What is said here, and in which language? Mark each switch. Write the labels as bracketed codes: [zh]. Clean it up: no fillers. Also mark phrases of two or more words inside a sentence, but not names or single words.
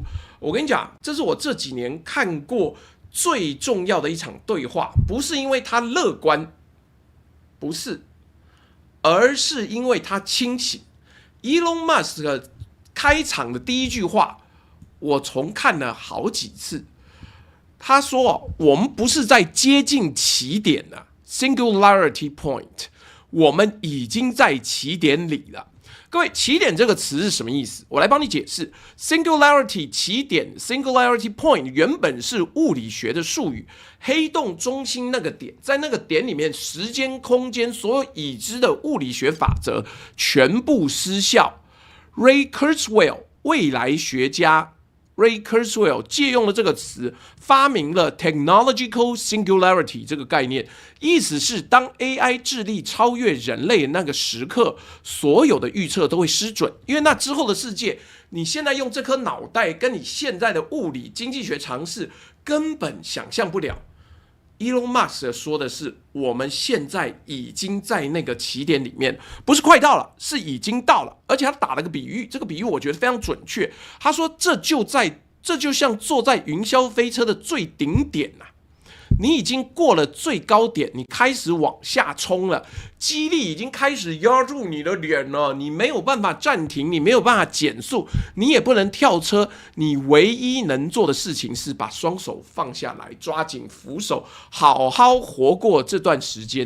[zh] 我跟你講，這是我這幾年看過最重要的一場對話，不是因為他樂觀，不是，而是因為他清醒。Elon Musk 開場的第1句話，我重看了好幾次。他說：“我們不是在接近起點了 ， [en] Singularity Point， [zh] 我們已經在起點裡了。” 各位，起點這個詞是什麼意思？我來幫你解釋。Singularity 起點 ， [en] Singularity Point [zh] 原本是物理學的術語，黑洞中心那個點，在那個點裡面，時間、空間所有已知的物理學法則全部失效。Ray Kurzweil 未來學家 Ray Kurzweil 借用了這個詞，發明了 [en] technological singularity [zh] 這個概念，意思是當 AI 智力超越人類的那個時刻，所有的預測都會失準，因為那之後的世界，你現在用這顆腦袋跟你現在的物理經濟學常識根本想象不了。Elon Musk 說的是，我們現在已經在那個起點裡面，不是快到了，是已經到了。而且他打了個比喻，這個比喻我覺得非常準確。他說，這就像坐在雲霄飛車的最頂點啊，你已經過了最高點，你開始往下衝了，激勵已經開始壓住你的臉了，你沒有辦法暫停，你沒有辦法減速，你也不能跳車，你唯一能做的事情是把雙手放下來，抓緊扶手，好好活過這段時間。